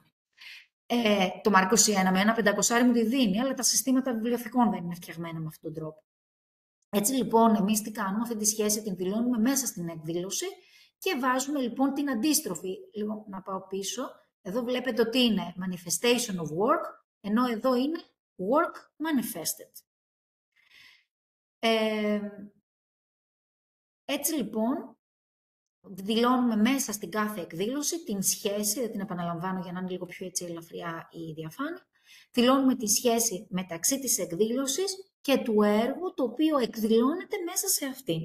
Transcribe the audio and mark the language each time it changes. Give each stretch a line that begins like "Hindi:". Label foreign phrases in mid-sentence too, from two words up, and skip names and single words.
Greek: Το Mark 21 με ένα 500 μου τη δίνει, αλλά τα συστήματα βιβλιοθηκών δεν είναι φτιαγμένα με αυτόν τον τρόπο. Έτσι λοιπόν εμείς τι κάνουμε, αυτή τη σχέση την δηλώνουμε μέσα στην εκδήλωση και βάζουμε λοιπόν την αντίστροφη. Λίγο να πάω πίσω. Εδώ βλέπετε ότι είναι
English: manifestation of work,
Greek: ενώ εδώ είναι
English: work manifested.
Greek: Έτσι λοιπόν, δηλώνουμε μέσα στην κάθε εκδήλωση την σχέση, δεν την επαναλαμβάνω για να είναι λίγο πιο έτσι ελαφριά η διαφάνεια, δηλώνουμε τη σχέση μεταξύ της εκδήλωσης και του έργου, το οποίο εκδηλώνεται μέσα σε αυτήν.